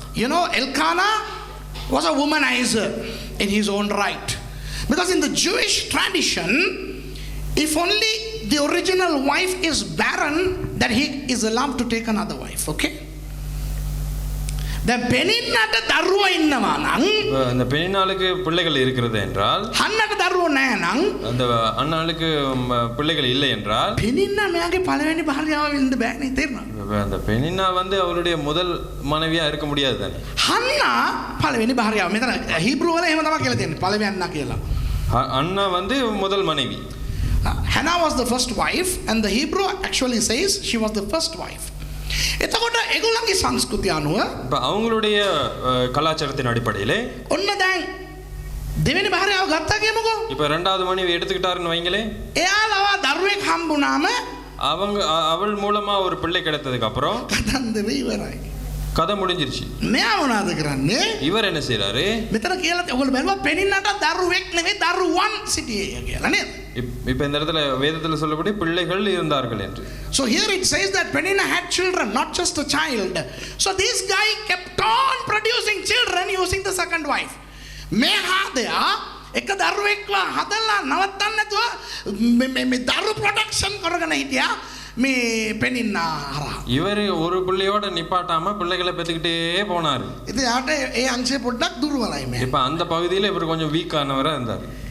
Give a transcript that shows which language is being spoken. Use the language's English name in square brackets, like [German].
[English] You know, Elkanah was a womanizer in his own right. Because in the Jewish tradition, if only the original wife is barren, then he is allowed to take another wife, okay? [Sinhala] The Peninnata දරුවෝ ඉන්නවා නම් [Tamil] அந்த பெண்ணினாளுக்கு பிள்ளைகள் இருக்கிறது என்றால் [Sinhala] හන්නට දරුවෝ නැහැ නම් [Tamil] அந்த அண்ணாளுக்கு பிள்ளைகள் இல்லை என்றால் [Sinhala] Peninnah මෙයාගේ පළවෙනි භාර්යාව වෙන්න බෑනේ තේරුණා. [Tamil] அந்த பெண்ணினா வந்து அவளுடைய முதல் மனைவியா இருக்க முடியாது தானே. [Sinhala] හන්නා පළවෙනි භාර්යාව. මෙතන හීබ්‍රු වල එහෙම තමයි කියලා තියෙන්නේ. පළවෙනි අන්නා කියලා. [Tamil] அண்ணா வந்து முதல் மனைவி. [English] Hannah was the first wife and the Hebrew actually says she was the first wife. [Sinhala] එතකොට ඒගොල්ලන්ගේ සංස්කෘතිය අනුව [Tamil] அவங்களுடைய கலாச்சாரத்தின் அடிப்படையில் [Sinhala] ඔන්න දැන් දෙවෙනි භාර්යාව ගත්තා කියමුකෝ. [Tamil] இப்போ ரெண்டாவது மனைவி எடுத்துக்கிட்டாருன்னு வைங்களே. [Sinhala] එයාලව දරුවෙක් හම්බුනාම [Tamil] அவள் மூலமா ஒரு பிள்ளை கிடைத்ததுக்கு அப்புறம் [Sinhala] කතන්දරේ ඉවරයි. [Tamil] கதை முடிஞ்சிருச்சு. [Sinhala] මෙයා මොනවද කරන්නේ? [Tamil] இவர் என்ன செய்றாரு? [Sinhala] මෙතන කියලා ඔයගොල්ලෝ බැලුවා පෙනින්නට දරුවෙක් නෙවෙයි දරුවන් සිටියේ කියලා නේද? [Tamil] இப்போ இந்த இடத்துல வேதத்தில் சொல்லப்படி பிள்ளைகள் இருந்தார்கள் என்று. [English] So here it says that Peninnah had children, not just a child. So this guy kept on producing children using the second wife. [Sinhala] මේ හදයා එක දරුවෙක්ව හදලා නවත්තන්න නැතුව මේ දරු ප්‍රොඩක්ෂන් කරගෙන හිටියා මේ Peninnah හරහා. [Tamil] இவர் ஒரு பிள்ளையோட நிப்பாட்டாம பிள்ளைகளை பெற்றுக்கிட்டே போனாரு. [Sinhala] ඉතින් යාට ඒ අංශය පොඩ්ඩක් දුර්වලයි මේ. [Tamil] இப்போ அந்த பகுதியில் இவர் கொஞ்சம் வீக்கானவராக இருந்தார்.